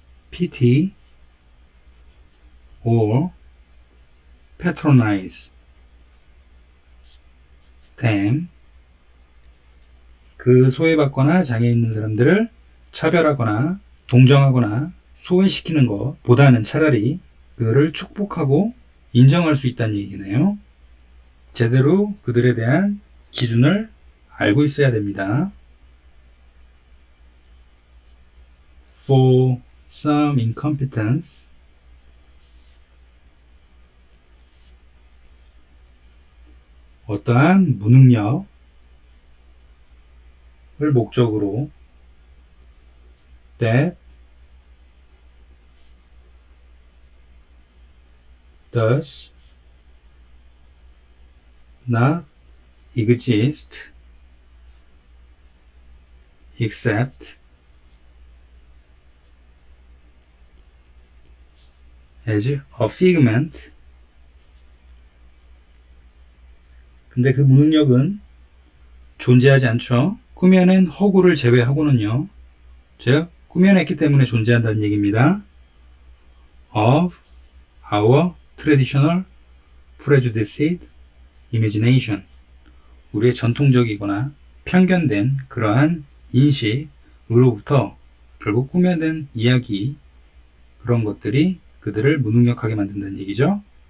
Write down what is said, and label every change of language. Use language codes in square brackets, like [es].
[en] pity, or patronize them, [ko] 그 소외받거나 장애 있는 사람들을 차별하거나 동정하거나 소외시키는 것보다는 차라리 그들을 축복하고 인정할 수 있다는 얘기네요. 제대로 그들에 대한 기준을 알고 있어야 됩니다. [en] For some incompetence, [ko] 어떠한 무능력을 목적으로 [en] that does not exist except as a figment. [ko] 근데 그 무능력은 존재하지 않죠. 꾸며낸 허구를 제외하고는요. 즉 꾸며냈기 때문에 존재한다는 얘기입니다. [en] of our traditional prejudiced imagination, [ko] 우리의 전통적이거나 편견된 그러한 인식으로부터 결국 꾸며낸 이야기, 그런 것들이 그들을 무능력하게 만든다는 얘기죠.